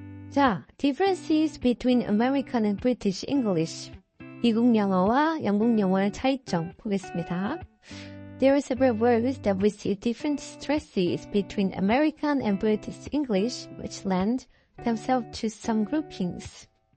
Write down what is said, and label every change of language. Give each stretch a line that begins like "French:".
English: 자, differences between American and British English.
Korean: 미국 영어와 영국 영어의 차이점 보겠습니다.
English: There are several words that receive different stresses between American and British English, which lend themselves to some groupings.